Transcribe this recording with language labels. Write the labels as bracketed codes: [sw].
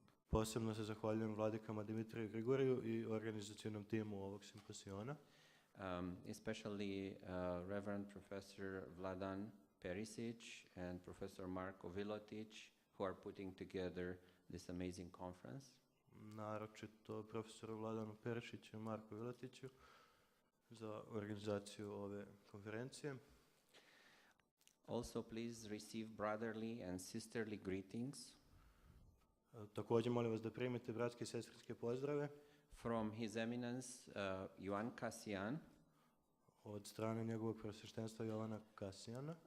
[sr] Posebno se zahvaljujem vladikama Dimitriju i Grigoriju i organizacionom timu ovog simposiona. [en] Especially Reverend Professor Vladan Perishić and Professor Marko Vilotić, who are putting together this amazing conference. [sr] Naročito profesoru Vladanu Perišiću i Marku Vilotiću za organizaciju ove konferencije. [en] Also, please receive brotherly and sisterly greetings. [sr] Također molim vas da primite bratske i sestrinske pozdrave [en] from His Eminence Ioan Cassian, [sr] od strane njegovog preosveštenstva Jovana Kasijana,